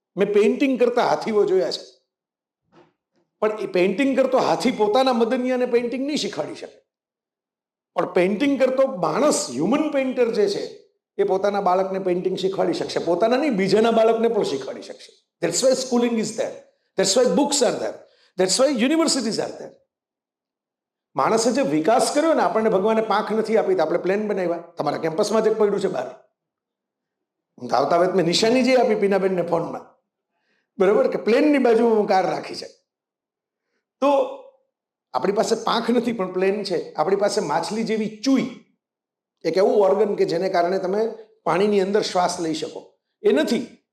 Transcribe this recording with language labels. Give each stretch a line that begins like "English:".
Gujarati: મેં પેઇન્ટિંગ કરતા હાથીઓ જોયા છે, પણ એ પેઇન્ટિંગ કરતો હાથી પોતાના મદનિયાને પેઇન્ટિંગ નહીં શીખવાડી શકે, પણ પેઇન્ટિંગ કરતો માણસ, હ્યુમન પેઇન્ટર જે છે એ પોતાના બાળકને પેઇન્ટિંગ શીખવાડી શકશે. પોતાના નહીં, બીજાના બાળકને પણ શીખવાડી શકશે.
English: That's why schooling is there. That's why books are there. That's why universities are there.
Gujarati: માણસે જે વિકાસ કર્યો ને, આપણને ભગવાને પાંખ નથી આપી તો આપણે પ્લેન બનાવ્યા. તમારા કેમ્પસમાં જ પડ્યું છે બહાર. હું આવતા વેત મેં નિશાની જે આપી પીનાબેનને ફોનમાં, બરાબર, કે પ્લેનની બાજુ હું કાર રાખી છે. તો આપણી પાસે પાંખ નથી પણ પ્લેન છે. આપણી પાસે માછલી જેવી ચૂઈ, એક એવું ઓર્ગન કે જેને કારણે તમે પાણીની અંદર શ્વાસ લઈ શકો, એ નથી.